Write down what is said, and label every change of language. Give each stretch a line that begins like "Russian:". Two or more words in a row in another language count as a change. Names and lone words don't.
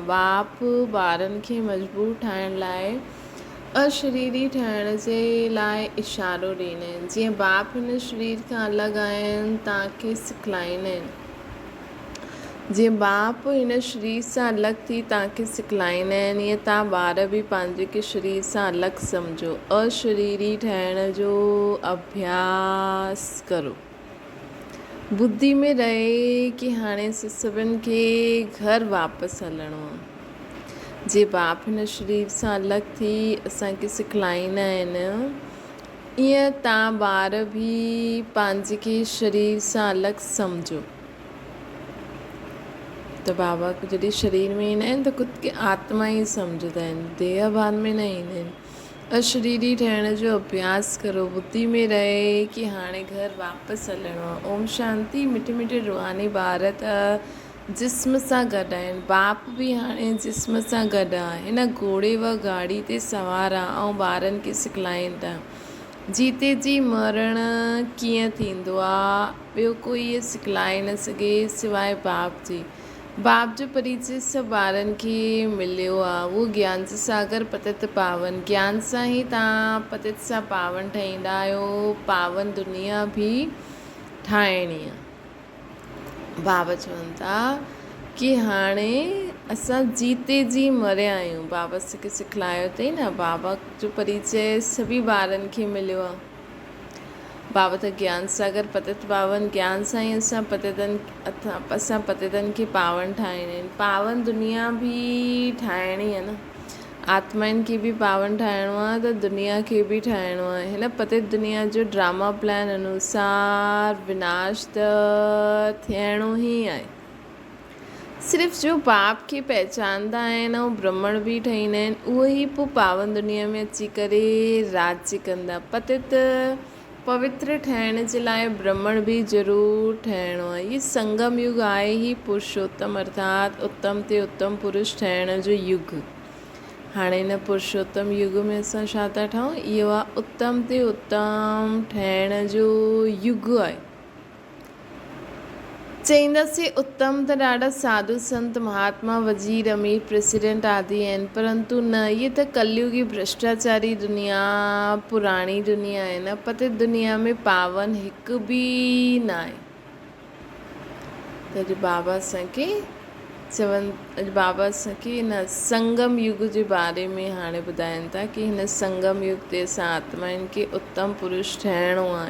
Sindhi: बाप ॿारनि खे मजबूर ठाहिण लाइ अशरीरी ठहिण जे लाइ इशारो ॾींदा आहिनि। जीअं बाप हिन शरीर खां अलॻि आहिनि, तव्हांखे सिखलाईंदा आहिनि। जीअं बाप हिन शरीर सां अलॻि थी तव्हांखे सिखलाईंदा आहिनि, ईअं तव्हां ॿार बि पंहिंजे शरीर सां अलॻि सम्झो। अशरीरी ठहिण जो अभ्यास करो। बुद्धि में रहे कि हाणे सभिनि खे घर वापसि हलणो आहे। जे बाप हिन शरीर सां अलॻि थी असांखे सिखलाईंदा आहिनि, ईअं तव्हां ॿार बि पंहिंजे शरीर सां अलॻि सम्झो। त बाबा जॾहिं शरीर में ईंदा आहिनि त ख़ुदि खे आत्मा ई सम्झंदा आहिनि, देह भान में न ईंदा आहिनि। अशरीरी ठहिण जो अभ्यास करो। बुद्धि में रहे कि हाणे घर वापसि हलणो आहे। ओम शांति। मिठे मिठे रूहानी ॿार त जिस्म सां गॾु आहिनि। बाप बि हाणे जिस्म सां गॾु आहे। हिन घोड़े व गाड़ी ते सवार आहे ऐं ॿारनि खे सिखलाइनि था। जीते जी मरण कीअं थींदो आहे, ॿियो कोई इहे सिखलाए न सघे सवाइ बाप जी। बाप जो परिचय सभु ॿारनि खे मिलियो आहे। उहो ज्ञान जो सागर पतित पावन। ज्ञान सां ई तव्हां पतित सां पावन ठहींदा आहियो। पावन दुनिया बि ठाहिणी आहे। बाबा चवनि था कि हाणे असां जीते जी मरिया आहियूं। बाबा असांखे सिखलायो अथई न। बाबा जो परिचय सभी ॿारनि खे मिलियो आहे। बाबा त ज्ञान सागर पतित पावन। ज्ञान सां ई असां पतितनि खे पावन ठाहींदा आहिनि। पावन दुनिया बि ठाहिणी आहे न। आत्माउनि खे बि पावन ठाहिणो आहे त दुनिया खे बि ठाहिणो आहे। हिन पतित दुनिया जो
English: drama plan
Sindhi: अनुसार विनाश त थियणो ई आहे। सिर्फ़ु जो बाप खे पहचानंदा आहिनि ऐं ब्रह्मण बि ठहींदा आहिनि, उहे ई पोइ पावन दुनिया में अची करे राज्य कंदा। पतित पवित्र ठहिण जे लाइ ब्रह्मण बि ज़रूरु ठहिणो आहे। इहे संगम युग आहे ई पुरुषोत्तम अर्थात उत्तम ते उत्तम पुरुष ठहिण जो युग। हाणे हिन पुरुषोत्तम युग में असां छा था ठहूं? इहो आहे उत्तम ते उत्तम ठहिण जो युग आहे। चईंदासीं उत्तम त ॾाढा साधु संत महात्मा वज़ीर अमीर प्रेसिडेंट आदि आहिनि, परंतु न, इहे त कलयुगी भ्रष्टाचारी दुनिया पुराणी दुनिया आहे न। पतित दुनिया में पावन हिकु बि न आहे। त अॼु बाबा असांखे चवनि, अॼु बाबा असांखे हिन संगम युग जे बारे में हाणे ॿुधाइनि था कि हिन संगम युग ते असां आत्माउनि खे उत्तम पुरुष ठहिणो आहे।